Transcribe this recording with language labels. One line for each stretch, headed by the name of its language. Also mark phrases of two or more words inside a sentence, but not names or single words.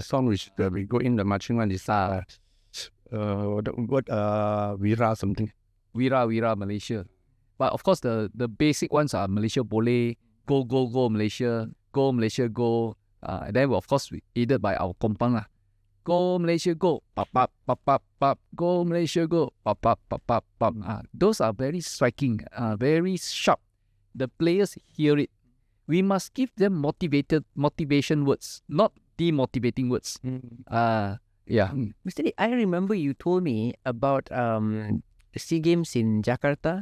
English: song which we go in the marching one is Wira something. Wira Malaysia. But of course, the basic ones are Malaysia Boleh, Go Malaysia, Go Malaysia Go. Then of course aided by our kompang lah. Go Malaysia Go, pap pap pap pap pap. Go Malaysia Go, pap pap pap pap pap. Those are very striking, very sharp. The players hear it. We must give them motivation words, not demotivating words. Mr. Lee, I remember you told me about the SEA Games in Jakarta.